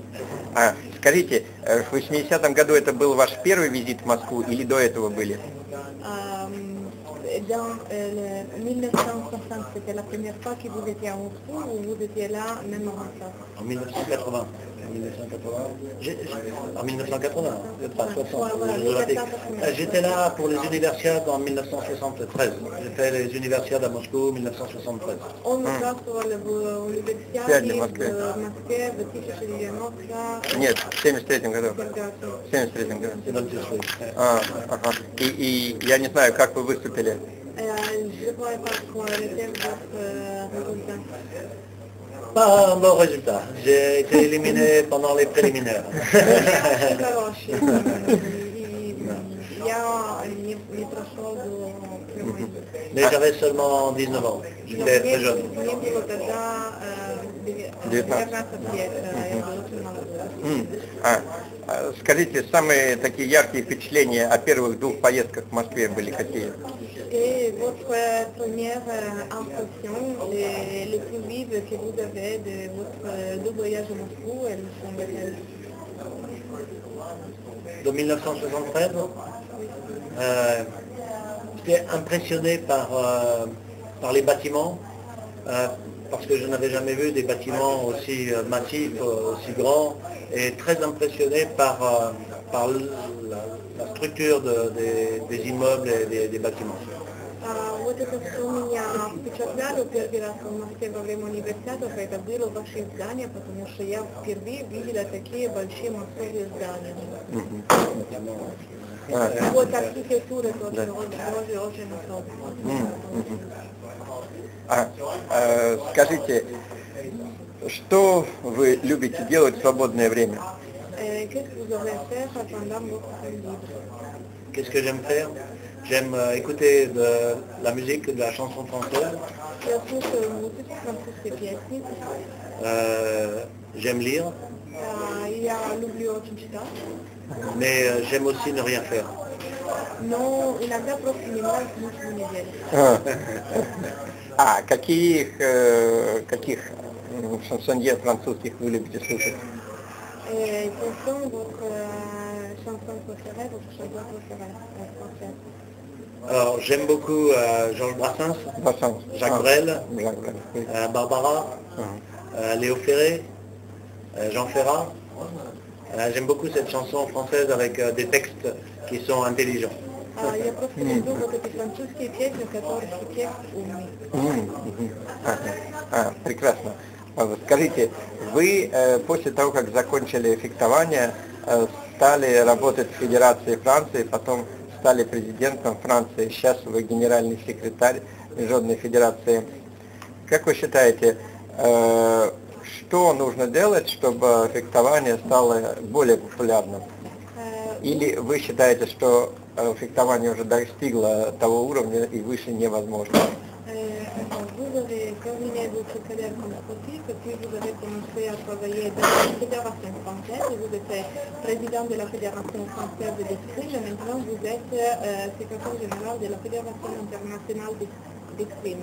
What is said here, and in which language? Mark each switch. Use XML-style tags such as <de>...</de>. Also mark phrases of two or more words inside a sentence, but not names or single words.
<ru>Скажите, в 80-м году это был ваш первый визит в Москву или до этого были?</ru> <fr>Dans 1960, c'était la première fois que vous étiez à Moscou ou vous étiez là même avant ça? En 1980. En 1980, pas 60. J'étais là pour les universiades en 1973. J'ai fait les universiades à Moscou en 1973.</fr> <ru>Он участвовал в универсиаде в Москве в 1990. Нет, в 73-м году. В 73-м году. Ага. И я не знаю, как вы выступили.</ru> <fr>Je ne pourrais pas relever votre résultat. Pas un bon résultat. J'ai été éliminé pendant les préliminaires. Mais j'avais seulement 19 ans. J'étais très jeune.</fr> <ru>Скажите, самые такие яркие впечатления о первых двух поездках в Москве были какие?</ru> <fr>Et votre première impression, les plus vives que vous avez de votre deux voyages à Moscou, elles sont lesquelles? De 1973, j'étais impressionné par les bâtiments, parce que je n'avais jamais vu des bâtiments aussi massifs, aussi grands, et très impressionné par la structure des immeubles et des bâtiments.</fr> <ru>Вот это все меня впечатляло первый раз в Москве во время университета, это было ваше здание, потому что я впервые видела такие большие московские здания. Вот архитектура тоже очень особенная. Скажите, что вы любите делать в свободное время?</ru> <fr>Qu'est-ce que j'aime faire? J'aime écouter de la musique, de la chanson française. J'aime lire. Mais j'aime aussi ne rien faire.</fr> <ru>Каких шансонье французских вы любите слушать?</ru> <fr>Alors, j'aime beaucoup Georges Brassens, Jacques Brel, Barbara, Léo Ferré, Jean Ferrat. J'aime beaucoup cette chanson française avec des textes qui sont intelligents.</fr> <ru>Я просто люблю вот эти французские песни, в которых текст умный. Прекрасно. Скажите, вы после того, как закончили фехтование, стали работать в Федерации Франции, потом стали президентом Франции, сейчас вы генеральный секретарь Международной Федерации. Как вы считаете, что нужно делать, чтобы фехтование стало более популярным? Или вы считаете, что фехтование уже достигло того уровня и выше невозможно?</ru> <fr>Vous avez terminé votre carrière comme sportif et puis vous avez commencé à travailler dans la Fédération française. Vous êtes président de la Fédération française d'escrime et maintenant vous êtes secrétaire général de la Fédération internationale d'escrime.</fr>